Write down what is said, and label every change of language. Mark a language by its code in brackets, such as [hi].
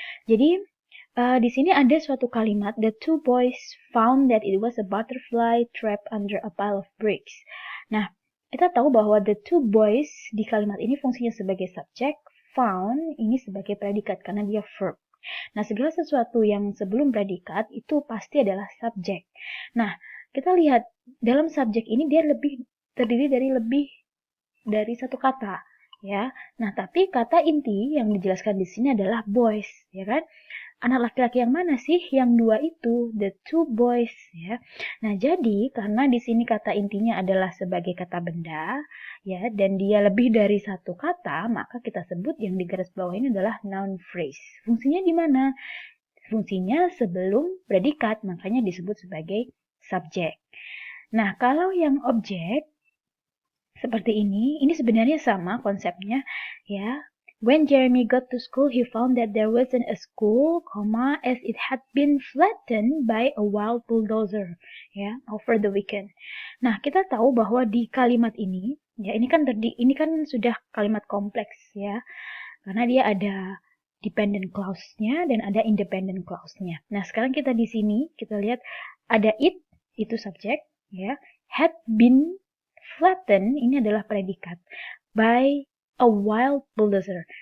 [id] Jadi, di sini ada suatu kalimat, [en] the two boys found that it was a butterfly trapped under a pile of bricks. [id] Nah, kita tahu bahwa [en] the two boys [id] di kalimat ini fungsinya sebagai subjek, found ini sebagai predikat karena dia verb. Nah, segala sesuatu yang sebelum predikat itu pasti adalah subjek. Nah, kita lihat dalam subjek ini dia terdiri dari lebih dari satu kata, ya. Nah, tapi kata inti yang dijelaskan di sini adalah boys, ya kan? Anak laki-laki yang mana sih? Yang dua itu, [en] the two boys, [id] ya. Nah, jadi karena di sini kata intinya adalah sebagai kata benda, ya, dan dia lebih dari satu kata, maka kita sebut yang di garis bawah ini adalah noun phrase. Fungsinya di mana? Fungsinya sebelum predikat, makanya disebut sebagai subjek. Nah, kalau yang objek seperti ini sebenarnya sama konsepnya, ya. [en] When Jeremy got to school, he found that there wasn't a school, as it had been flattened by a wild bulldozer, [id] ya, [en] over the weekend. [id] Nah, kita tahu bahwa di kalimat ini, ya, ini kan sudah kalimat kompleks, ya, karena dia ada dependent clause-nya dan ada independent clause-nya. Nah, sekarang kita di sini kita lihat ada it, itu subjek, ya, [en] had been flattened [id] ini adalah predikat [en] by a wild bulldozer.